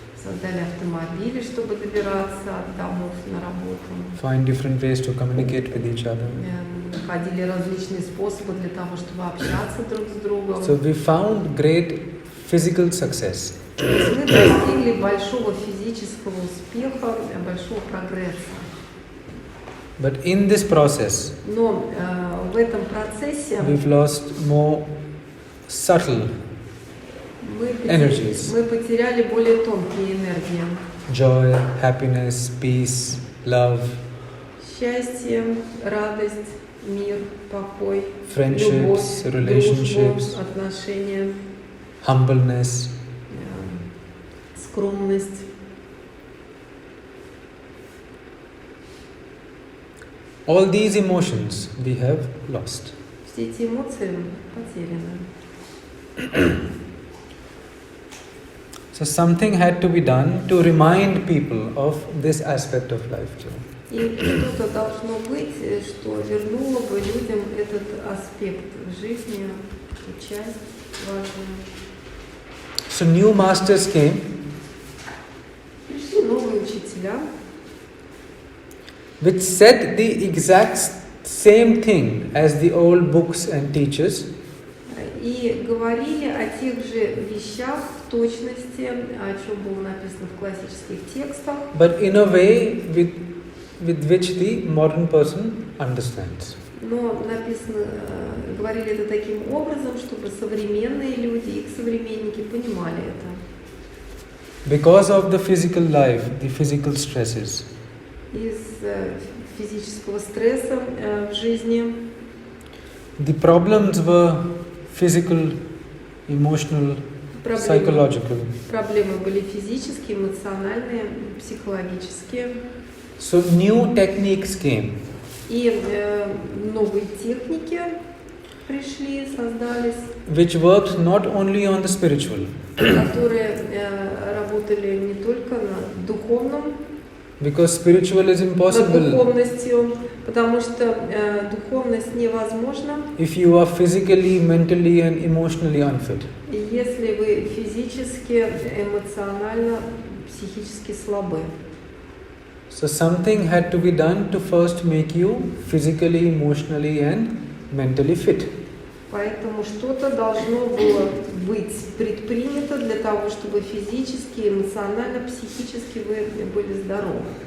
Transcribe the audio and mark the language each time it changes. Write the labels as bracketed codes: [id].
[ru] создали автомобили, чтобы добираться от домов на работу. [en] find different ways to communicate with each other. [ru] Находили различные способы для того, чтобы общаться друг с другом. [en] So we found great physical success. [ru] То есть мы достигли большого физического успеха, большого прогресса. [en] But in this process, [ru] Но в этом процессе [en] we've lost more subtle energies. [ru] мы потеряли более тонкие энергии. [en] Joy, happiness, peace, love, [ru] Счастье, радость, мир, покой, [en] friendships, [ru] любовь, [en] relationships, [ru] дружбу, отношения, [en] humbleness. [ru] скромность. [en] All these emotions we have lost. [ru] Все эти эмоции потеряны. [en] So something had to be done to remind people of this aspect of life too. [ru] И что-то должно быть, что вернуло бы людям этот аспект жизни, эту часть важную. [en] So new masters came, [ru] Пришли новые учителя, [en] which said the exact same thing as the old books and teachers, [ru] и говорили о тех же вещах в точности, о чем было написано в классических текстах, [en] but in a way with which the modern person understands. [ru] но написано, говорили это таким образом, чтобы современные люди, их современники понимали это. [en] Because of the physical life, the physical stresses, [ru] Из физического стресса в жизни [en] the problems were physical, emotional, psychological. [ru] Проблемы были физические, эмоциональные, психологические. [en] So new techniques came. [ru] И новые техники пришли, создались, [en] Which worked not only on the spiritual, [ru] которые работали не только на духовном, [en] because spiritual is [ru] над [en] impossible [ru] духовностью, потому что духовность невозможна, [en] if you are physically, mentally and emotionally unfit. [ru] если вы физически, эмоционально, психически слабы. [en] So something had to be done to first make you physically, emotionally and mentally fit. [ru] Поэтому что-то должно было быть предпринято для того, чтобы физически, эмоционально, психически вы были здоровы.